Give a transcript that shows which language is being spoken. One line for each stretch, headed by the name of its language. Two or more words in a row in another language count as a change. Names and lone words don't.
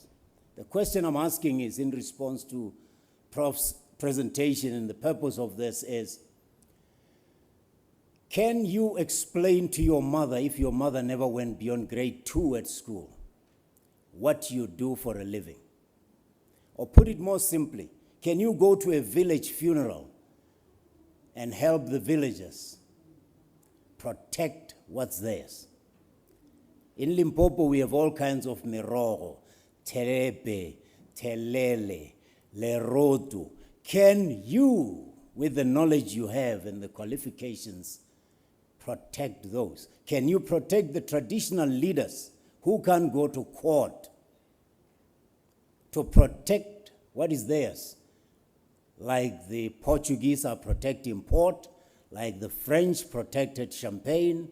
English: The question I'm asking is in response to Prof's presentation, and the purpose of this is, Can you explain to your mother, if your mother never went beyond grade 2 at school, what you do for a living? Or put it more simply, can you go to a village funeral and help the villagers protect what's theirs? In Limpopo, we have all kinds of merogo, terepe, telele, lerotu. Can you, with the knowledge you have and the qualifications, protect those? Can you protect the traditional leaders who can't go to court to protect what is theirs? Like the Portuguese are protecting port, like the French protected champagne?